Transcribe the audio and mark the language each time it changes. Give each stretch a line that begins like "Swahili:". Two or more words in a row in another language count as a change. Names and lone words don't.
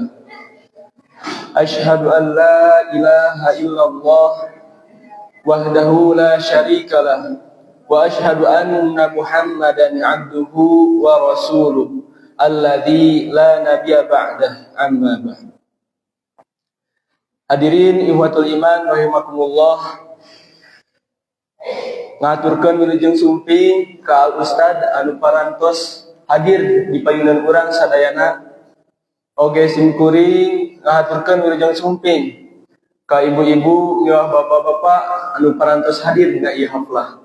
Arabic: أشهد أن لا إله إلا الله وحده لا شريك له وأشهد أن محمدا عبده ورسوله الذي لا نبي بعده أما بعد. الحاضرين إخوة الإيمان رحمكم الله,
Sundanese: ngaturkeun wilujeng sumping ka Al Ustad anu parantos hadir di payunan urang sadayana, oge simkuring ngaturkeun wilujeng sumping ka ibu-ibu nyawa bapak-bapak anu parantos hadir dina ieu haflah.